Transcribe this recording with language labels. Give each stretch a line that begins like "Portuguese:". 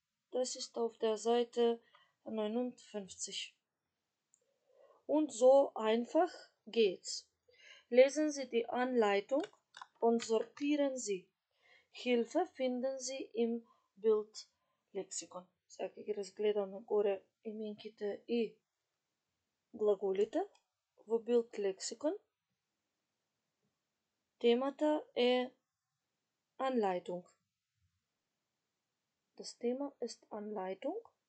German: Das ist auf der Seite 59. Und so einfach geht's. Lesen Sie die Anleitung und sortieren Sie. Hilfe finden Sie im Bildlexikon.
Macedonian: Сега ги разгледаме горе именките и глаголите во Bildlexikon. Темата е Anleitung.
German: Das Thema ist Anleitung.